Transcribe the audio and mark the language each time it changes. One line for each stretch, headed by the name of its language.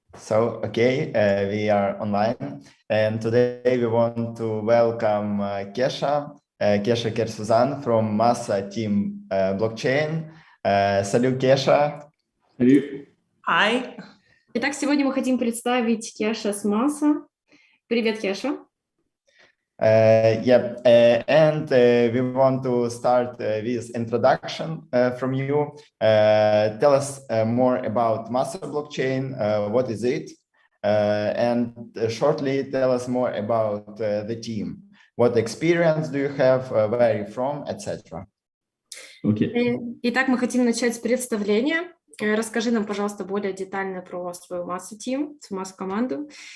English: We are online, and today we want to welcome Kesha Kersuzan from Massa team blockchain.
French: Salut, Kesha. Salut.
English: Hi.
Russian: Итак, сегодня мы хотим представить Кеша с Massa. Привет, Кеша.
English: We want to start with introduction from you. Tell us more about Massa blockchain. What is it? And shortly tell us more about the team. What experience do you have? Where are you from, etc. Okay.
Russian: Итак, мы хотим начать с представления. Расскажи нам, пожалуйста, более детально про свою Massa team, свою Massa команду.